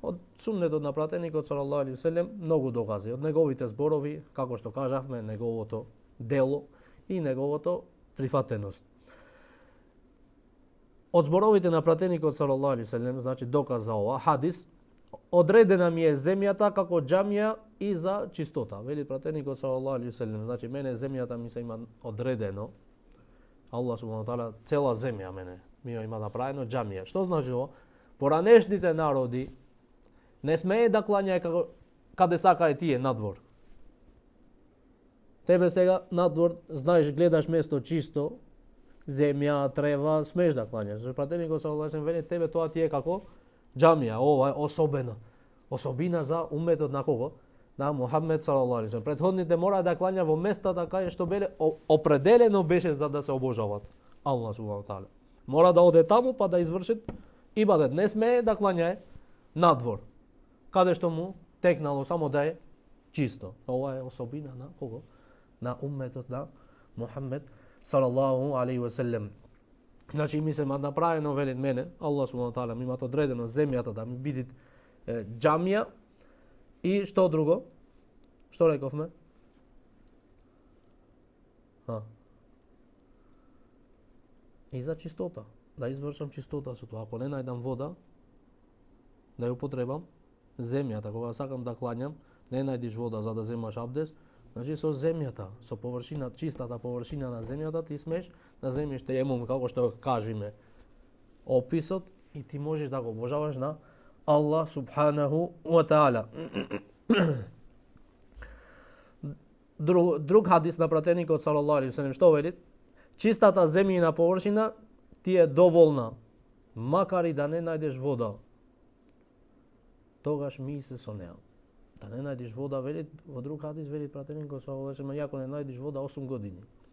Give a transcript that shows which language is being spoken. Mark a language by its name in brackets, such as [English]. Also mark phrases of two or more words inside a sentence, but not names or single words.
[Macedonian] Од суннетот на пратеникот [Arabic] صلى الله عليه وسلم [Macedonian] многу докази, од неговите зборови, како што кажавме, неговото дело и неговото прифатеност. Од зборовите на пратеникот [Arabic] صلى الله عليه وسلم, [Macedonian] значи доказ за ова хадис, одредена ми е земјата како џамија и за чистота. Вели пратеникот [Arabic] صلى الله عليه وسلم, [Macedonian] значи мене земјата ми се има одредено. Аллах [Arabic] سبحانه تعالى [Macedonian] цела земја мене ми има направено џамија. Што значи ова? Поранешните народи не смее да клањај како каде сакај тие надвор. Тебе сега надвор, знаеш, гледаш место чисто, земја, трева, смееш да клањаш. Пратеникот [Arabic] صلى الله عليه وسلم [Macedonian] вели тебе тоа ти е како џамија, ова е особено. Особина за умметот на кого? На Мухамед [Arabic] صلى الله عليه وسلم. [Macedonian] Претходните мора да клања во местата кај што беле определено беше за да се обожават Аллах [Arabic] سبحانه تعالى. [Macedonian] Мора да оде таму па да извршит ибадет. Не смее да клањае надвор, каде што му текнало само да е чисто. Ова е особина на кого? На умметот на Мухамед [Arabic] صلى الله عليه وسلم. [Macedonian] Значи ми се направено велит мене, Аллах [Arabic] سبحانه تعالى [Macedonian] ми имат одредено земјата да ми биде џамија и што друго? Што рековме? И за чистота, да извршам чистота со тоа. Ако не најдам вода, да ја употребам земјата, кога сакам да клањам, не најдиш вода за да земаш абдес, значи со земјата, со површина, чистата површина на земјата ти смеш да земиш теемум, како што кажиме описот, и ти можеш да го обожаваш на Аллах [Arabic] سبحانه وتعالى. [Macedonian] Друг хадис на пратеникот [Arabic] صلى الله عليه وسلم [Macedonian] што вели? Чистата земјина површина ти е доволна, макар и да не најдеш вода. Тогаш ми се со неа. Да не најдеш вода, вели во друг хадис вели пратеникот [Arabic] صلى الله عليه وسلم, [Macedonian] ако не најдеш вода 8 години.